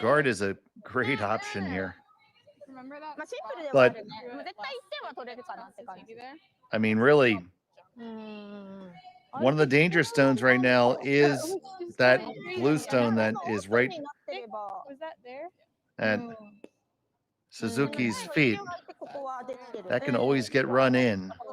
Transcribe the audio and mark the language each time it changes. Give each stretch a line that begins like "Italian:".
English: guard is a great option here.
Japanese: まあシンプルではあるね。絶対1点は取れるかなって感じ。
English: I mean, really, one of the danger stones right now is that blue stone that is right at Suzuki's feet. That can always get run in.